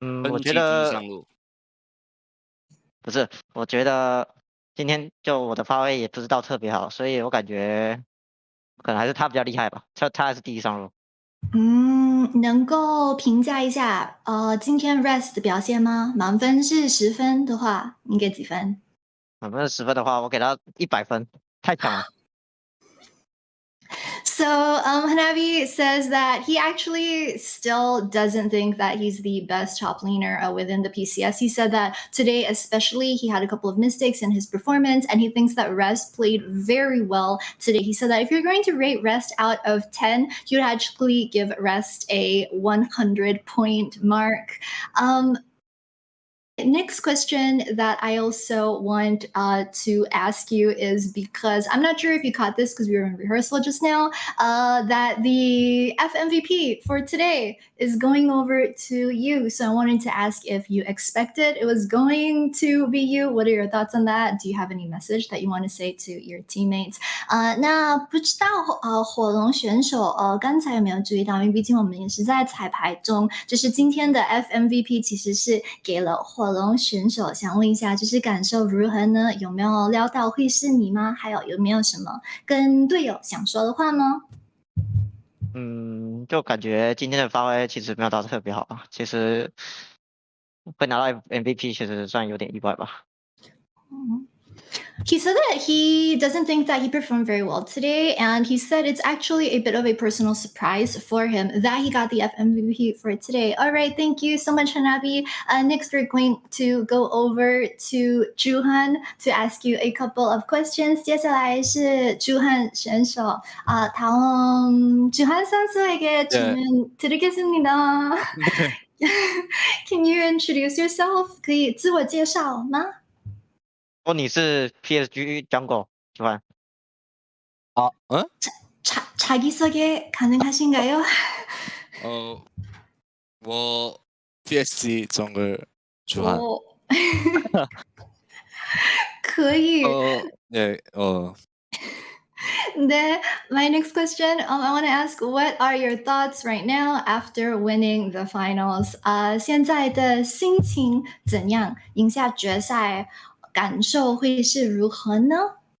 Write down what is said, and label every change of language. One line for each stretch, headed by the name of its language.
Chinese: 我觉得不是，我觉得今天就我的发挥也不是到特别好，所以我感觉可能还是他比较厉害吧，他还是第一上路。能够评价一下今天 Rest 的表现吗？满分是10分的话，你给几分？满分10分的话，我给他100分。太强了。
English: So Hanabi says that he actually still doesn't think that he's the best top laner within the PCS. He said that today especially he had a couple of mistakes in his performance, and he thinks that Rest played very well today. He said that if you're going to rate Rest out of 10, he would actually give Rest a 100-point mark. Next question that I also want to ask you is because I'm not sure if you caught this because we were in rehearsal just now, that the FMVP for today is going over to you. So I wanted to ask if you expected it was going to be you. What are your thoughts on that? Do you have any message that you want to say to your teammates?
Chinese: 那不知道火龙选手刚才有没有注意到？因为毕竟我们也是在彩排中，就是今天的 FMVP 其实是给了火龙选手，想问一下，就是感受如何呢？有没有料到会是你吗？还有没有什么跟队友想说的话呢？就感觉今天的发挥其实没有到特别好啊，其实会拿到 MVP 其实算有点意外吧。
English: He said that he doesn't think that he performed very well today, and he said it's actually a bit of a personal surprise for him that he got the FMVP for today. All right, thank you so much, Hanabi. Next, we're going to go over to Juhan to ask you a couple of questions.
Chinese: 接下来是 Juhan 选手.
Korean: 다음 Juhan 선수에게 질문 드리겠습니다.
English: Can you introduce yourself?
Chinese: 可以自我介绍吗？你是 PSG jungle喜欢？
Korean: 자기소개 가능하신가요? 我 PSG 정글 주한.
Chinese: 可以。
Korean: 네,
English: Then my next question, I want to ask, what are your thoughts right now after winning the finals?
Chinese: 现在的心情怎样？赢下决赛，感受会是如何呢？